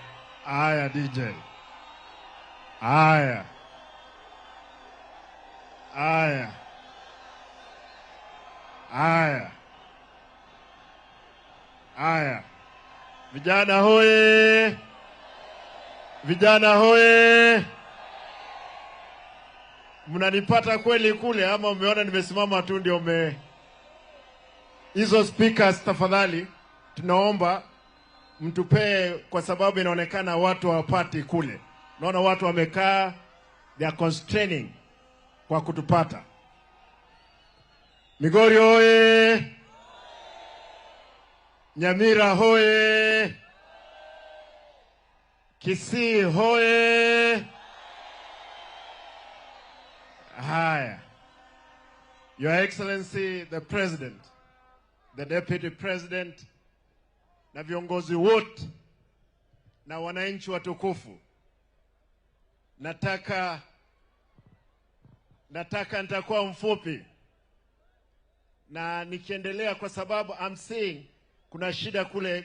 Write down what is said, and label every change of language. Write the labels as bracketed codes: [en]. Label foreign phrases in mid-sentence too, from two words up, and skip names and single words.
[sw] Aya DJ. Aya. Aya. Aya. Aya. Vijana hoye! Vijana hoye! Mnanipata kweli kule ama umeona nimesimama tu ndio hizo speakers tafadhali tunaomba mtupee kwa sababu inaonekana watu hawapati kule. Naona watu wamekaa, [en] they are constraining [sw] kwa kutupata. Migori hoye! Nyamira hoye! Kisii hoye! Haya. [en] Your Excellency the President, the Deputy President, [sw] na viongozi wote na wananchi watukufu, nataka nitakuwa mfupi na nikiendelea kwa sababu [en] I'm seeing [sw] kuna shida kule.